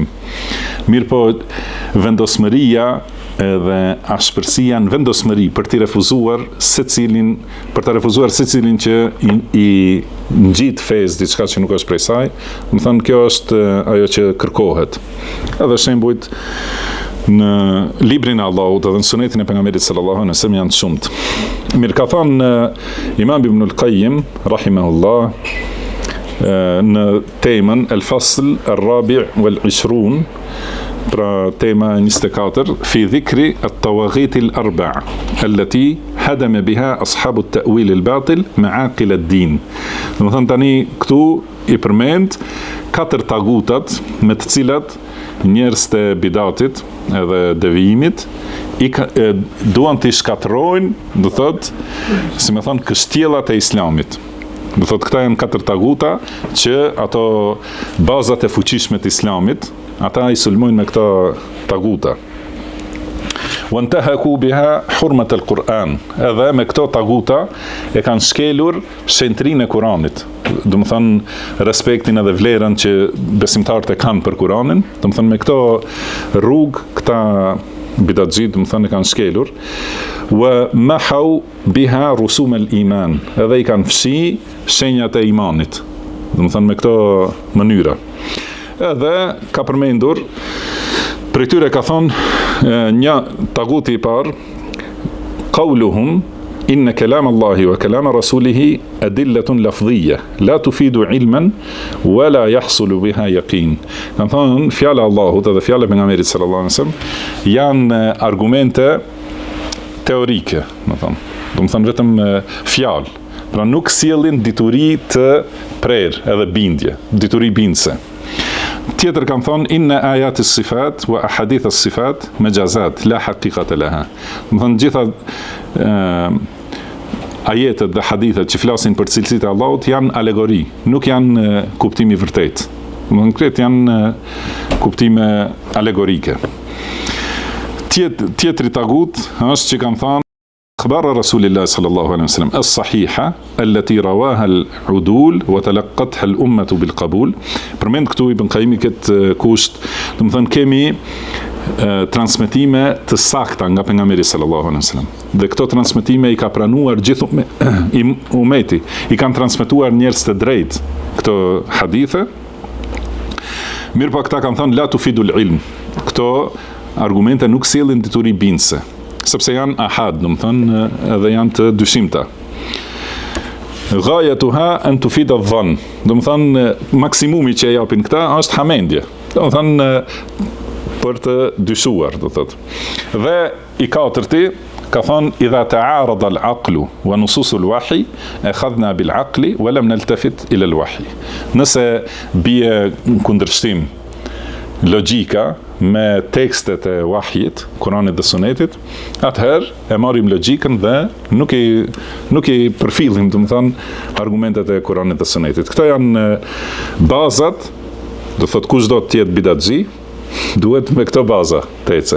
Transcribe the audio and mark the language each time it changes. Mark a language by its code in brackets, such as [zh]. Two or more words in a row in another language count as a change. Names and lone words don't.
[sq] Mirë po, vendosmëria edhe ashpërsia në vendosmëri për të refuzuar secilin që i ngjit fesë diçka që nuk është prej saj, do të thonë kjo është ajo që kërkohet. Edhe shembujt në librin e Allahut edhe në sunetin e pejgamberit [ar] صلى الله عليه وسلم [sq] janë shumt. Mirë ka thënë Imam Ibn al-Qayyim rahimahullah në temën [ar] الفصل الرابع والعشرون, [sq] pra tema 24, [ar] في ذكر الطواغيت الأربع التي هدم بها أصحاب التأويل الباطل معاقل الدين. [sq] Do të thonë tani këtu i përmend 4 tagutat me të cilat njerëz të bidatit edhe devijimit duan të shkatrojnë, do thotë, si më thon, kështjellat e Islamit. Do thotë këta janë 4 taguta që ato bazat e fuqishme të Islamit, ata i sulmojnë me këta taguta. [ar] وانتهكوا بها حرمة القرآن. [sq] Edhe me këto taguta e kanë shkelur shenjtrinë e Kuranit. Do të thonë respektin edhe vlerën që besimtarët e kanë për Kuranin. Do të thonë me këto rrugë këta bidatxhit, do të thonë e kanë shkelur. [ar] ومحوا بها رسوم الإيمان. [sq] Edhe i kanë fshi shenjat e imanit. Do të thonë me këto mënyra. Edhe ka përmendur prej tyre ka thonë një taguti i parë, [ar] قولهم إن كلام الله وكلام رسوله أدلة لفظية لا تفيد علما ولا يحصل بها يقين. [sq] Kan thonë fjala e Allahut edhe fjala e pejgamberit [ar] صلى الله عليه وسلم [sq] janë argumente teorike, do të thonë vetëm fjalë. Pra nuk sjellin dituri të prerë edhe bindje, dituri bindse. Tjetër kanë thonë [ar] إن آيات الصفات وأحاديث الصفات مجازات لا حقيقة لها. [sq] Do thonë gjitha ajetet dhe hadithet që flasin për cilësitë e Allahut janë alegori, nuk janë kuptimi i vërtetë. Do thonë këtë janë kuptime alegorike. Tjetri tagut është që kanë thonë [ar] أخبار رسول الله صلى الله عليه وسلم الصحيحة التي رواها العدول وتلقتها الأمة بالقبول. [sq] Përmend këtu Ibn Qayyim këtë kusht, do të thonë kemi transmetime të sakta nga pejgamberi [ar] صلى الله عليه وسلم. [sq] Dhe këto transmetime i ka pranuar gjithë umeti, i kanë transmetuar njerëz të drejtë këto hadithe. Mirë po këta kanë thënë [ar] لا تفيد العلم. [sq] Këto argumente nuk sjellin dituri bindse, sepse janë ahad, do të thonë edhe janë të dyshimta. [ar] غايتها أن تفيد الظن. [sq] Do të thonë maksimumi që e japin këta është hamendje. Do të thonë për të dyshuar, do thotë. Dhe i katërti ka thonë [ar] إذا تعارض العقل ونصوص الوحي أخذنا بالعقل ولم نلتفت إلى الوحي. [sq] Nëse bie kundërshtim logjika me tekstet e wahjit, Kuranit dhe Sunetit, atëherë e marrim logjikën dhe nuk i përfillim, do të thonë, argumentet e Kuranit dhe Sunetit. Këto janë bazat, do thotë kush do të jetë bidatxhi, duhet me këto baza të ecë.